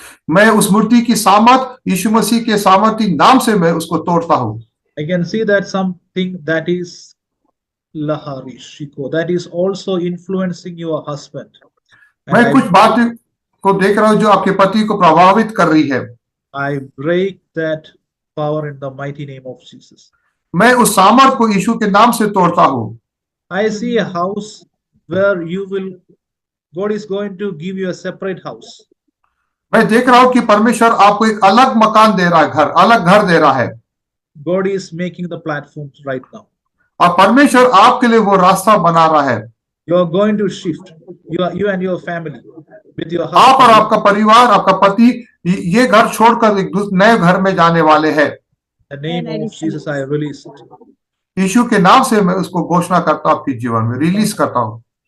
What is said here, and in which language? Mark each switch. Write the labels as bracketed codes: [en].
[hi] मैं उस मूर्ति की सामर्थ यीशु मसीह के सामर्थी नाम से मैं उसको तोड़ता हूँ। [en] I can see that something that is Lahari Shiko, that is also influencing your husband. [hi] मैं कुछ बातें को देख रहा हूँ जो आपके पति को प्रभावित कर रही है। [en] I break that power in the mighty name of Jesus. [hi] मैं उस सामर्थ को यीशु के नाम से तोड़ता हूँ। [en] I see a house where you will God is going to give you a separate house. [hi] मैं देख रहा हूं कि परमेश्वर आपको एक अलग मकान दे रहा है, अलग घर दे रहा है। [en] God is making the platforms right now. [hi] और परमेश्वर आपके लिए वो रास्ता बना रहा है। [en] You are going to shift. You and your family with your [hi] आप और [en] husband. [hi] आपका परिवार, आपका पति ये घर छोड़कर एक नए घर में जाने वाले हैं। [en] In the name of Jesus, I release it. [hi] यीशु के नाम से मैं उसको घोषणा करता हूं, आपके जीवन में रिलीज करता हूं।